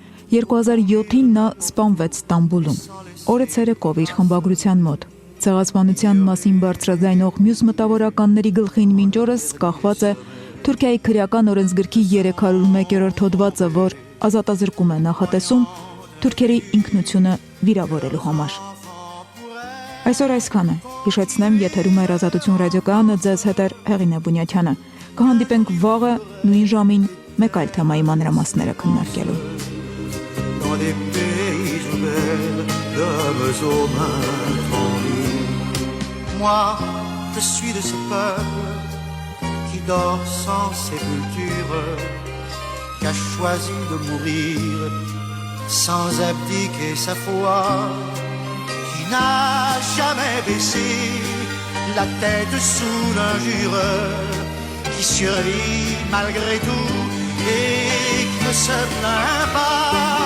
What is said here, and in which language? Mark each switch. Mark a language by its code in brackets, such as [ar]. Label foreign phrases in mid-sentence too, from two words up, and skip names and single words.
[hy] 2007-ին նա սպանվեց Ստամբուլում։ Օրը ցերեկով իր խմբագրության մոտ։ Ցեղասպանության մասին բարձրաձայնող մյուս մտավորականների գլխին մինչ օրս կախված է Թուրքիայի քրեական օրենսգրքի 301-րդ հոդվածը, որ ազատազրկում է նախատեսում թուրքերի ինքնությունը վիրավորելու համար։ Այսօր այսքանը։ Հիշեցնեմ, եթերում է Ազատություն ռադիոկայանը, ձեզ հետ է Հեղինե Բունյաթյանը։ Կհանդիպենք վաղը նույն ժամին մեկ այլ թեմայի մանրամասները քննարկելու։ [fr] Moi, je suis de ce peuple qui dort sans sépulture, qui a choisi de mourir sans abdiquer sa foi, qui n'a jamais baissé la tête sous l'injure, qui survit malgré tout et qui ne se plaint pas.